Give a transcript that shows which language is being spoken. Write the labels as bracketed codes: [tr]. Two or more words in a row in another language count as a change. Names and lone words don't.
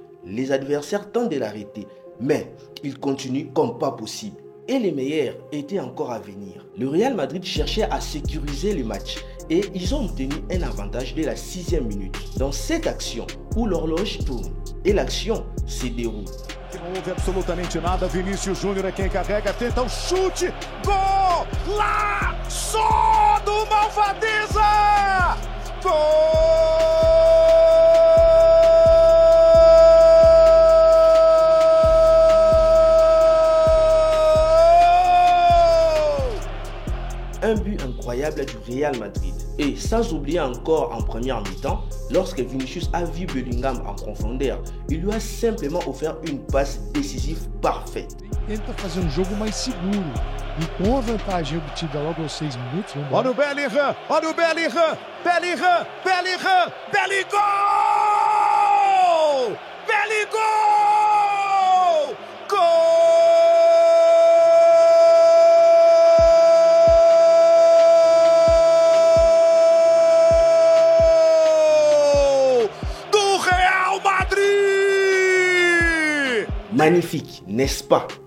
[fr] Les adversaires tentent de l'arrêter, mais il continue comme pas possible. Et les meilleurs étaient encore à venir. Le Real Madrid cherchait à sécuriser le match et ils ont obtenu un avantage dès la 6e minute. Dans cette action où l'horloge tourne et l'action se déroule. [pt] Não houve absolutamente nada. Vinicius Júnior é quem carrega, tenta o chute. Gol! Lá! Só do Malvadeza! Gol! [fr] Un but incroyable du Real Madrid. Et sans oublier encore en première mi-temps, lorsque Vinicius a vu Bellingham en profondeur, il lui a simplement offert une passe décisive parfaite. [pt] Tenta fazer jogo mais seguro e com a vantagem obtida logo aos 6 minutos. Olha o Bellingham! Olha o Bellingham! Bellingham! Bellingham! Bellingham! Bellingham! Gol! [fr] Magnifique, n'est-ce pas?